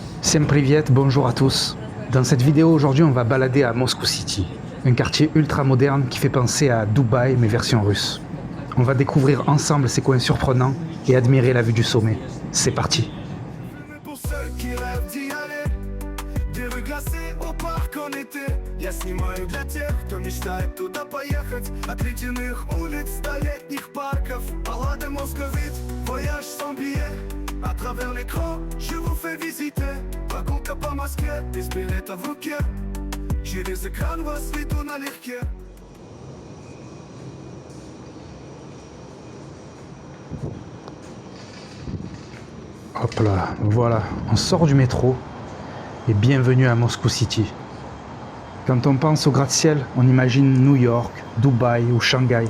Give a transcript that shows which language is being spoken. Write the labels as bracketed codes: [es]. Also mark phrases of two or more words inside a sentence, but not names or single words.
[ru] Всем привет, [fr] bonjour à tous. Dans cette vidéo aujourd'hui, on va balader à Moscow City, un quartier ultra moderne qui fait penser à Dubaï mais version russe. On va découvrir ensemble ces coins surprenants et admirer la vue du sommet. C'est parti. Pour ceux qui rêvent d'y aller, des rues glacées au парк en été. [ru] Я снимаю для тех, кто мечтает туда поехать. От ледяных улиц до летних парков. [fr] Balade moscovite, voyage sans billet. À travers l'écran, je vous fais visiter. [ru] Прогулка по Москве, без билета в руке. Через экран вас веду налегке. [fr] Hop là, voilà, on sort du métro et bienvenue à Moscow City. Quand on pense au gratte-ciel, on imagine New York, Dubaï ou Shanghai.